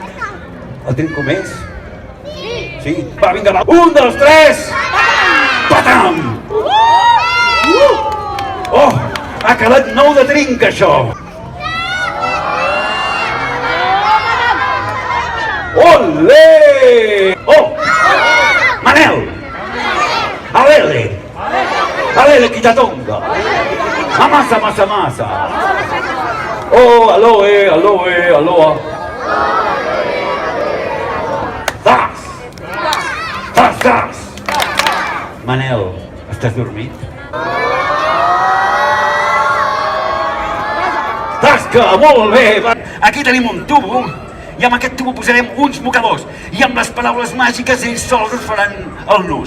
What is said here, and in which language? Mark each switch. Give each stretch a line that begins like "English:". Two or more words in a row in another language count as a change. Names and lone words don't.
Catalan: El tenim com és? Sí? Va, vinga, va. 1, 2, 3! Patam! Oh, ha quedat nou de trinca, això! Olé! Oh! Manel! Alele! Alele, quitatonga! Amasa, masa, masa! Oh, aloe, aloe, aloha! Zas! Zas, zas! Manel, estàs dormit? Tasca, molt bé! Aquí tenim un tubo i amb aquest tubo posarem uns mocadors i amb les paraules màgiques ells sols us faran el nus.